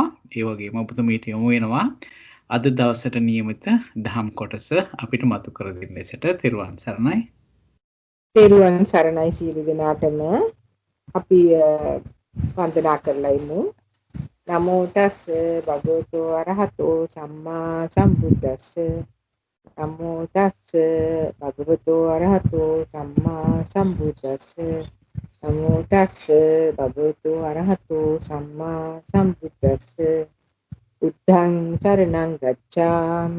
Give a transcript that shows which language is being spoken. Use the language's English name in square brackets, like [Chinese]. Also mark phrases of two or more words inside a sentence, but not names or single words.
[Sinhala] ඒ වගේම ඔබතුමීට යොමු වෙනවා අද දවසට නියමිත දහම් කොටස අපිට මතු කර දෙන්න ලෙසට. තෙරුවන් සරණයි. තෙරුවන් සරණයි සියලු දෙනාටම. අපි වන්දනා කරලා ඉමු. [Pali] නමෝ තස් භගවතු අරහතෝ සම්මා සම්බුද්දස්ස. නමෝ තස් භගවතු අරහතෝ සම්මා සම්බුද්දස්ස. නමෝ තස් භගවතු අරහතෝ සම්මා සම්බුද්දස්ස. බුද්ධං සරණං ගච්ඡාමි.